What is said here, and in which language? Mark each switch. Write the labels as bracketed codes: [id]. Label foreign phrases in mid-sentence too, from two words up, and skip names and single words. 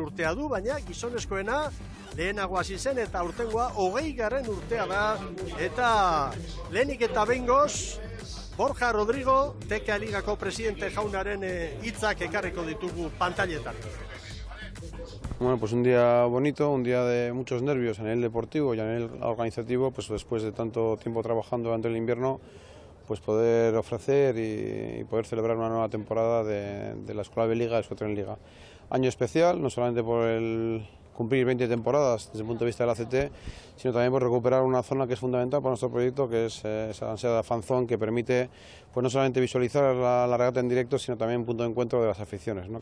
[eu] urtea du, baina gizonezkoena lehenago hasi zen eta urtengoa 20. urtea da. Eta lehenik eta behingoz, Borja Rodrigo, TK Ligako presidente jaunaren hitzak ekarriko ditugu pantailetan. [es] Bueno, pues un día bonito, un día de muchos nervios a nivel deportivo y a nivel organizativo, pues después de tanto tiempo trabajando durante el invierno, pues poder ofrecer y poder celebrar una nueva temporada de la Escola de Liga, de Euskotren Liga. Año especial, no solamente por el cumplir 20 temporadas desde el punto de vista del ACT, sino también por recuperar una zona que es fundamental para nuestro proyecto, que es esa ansiada fanzón que permite pues no solamente visualizar la regata en directo, sino también un punto de encuentro de las aficiones, ¿no?